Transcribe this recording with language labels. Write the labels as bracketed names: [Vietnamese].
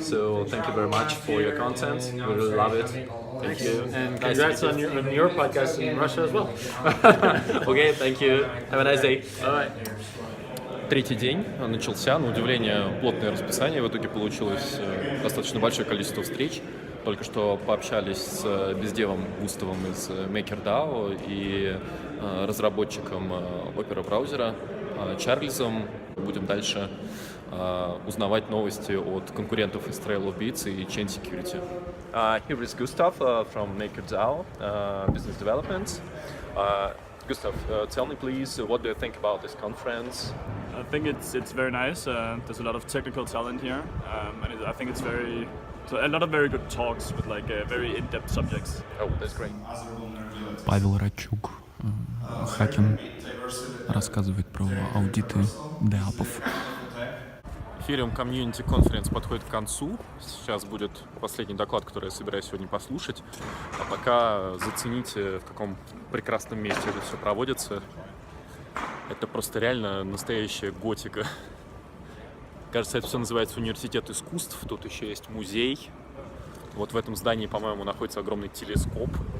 [English] So thank you very much for your content. We really love it. Thank you. And congrats on your podcast in Russia as well. Okay, thank you. Have a nice day. Bye. [Russian] Третий день начался, на удивление, плотное расписание. В итоге получилось достаточно большое количество встреч. Только что пообщались с бездевом Густавом из MakerDAO и разработчиком опера-браузера Чарльзом. Будем дальше узнавать новости от конкурентов из TrailBits и Chain Security. [English] Here is Gustav from MakerDAO Business Development. Gustav, tell me please, what do you think about this conference? I think it's very nice. There's a lot of technical talent here, and I think it's a lot of very good talks with like very in-depth subjects. Oh, that's great. [Russian] Павел Рачук, Хакин, рассказывает про аудиты DAO'ов. Ethereum Community Conference подходит к концу. Сейчас будет последний доклад, который я собираюсь сегодня послушать. А пока зацените, в каком прекрасном месте это все проводится. Это просто реально настоящая готика. Кажется, это все называется Университет искусств. Тут еще есть музей. Вот в этом здании, по-моему, находится огромный телескоп.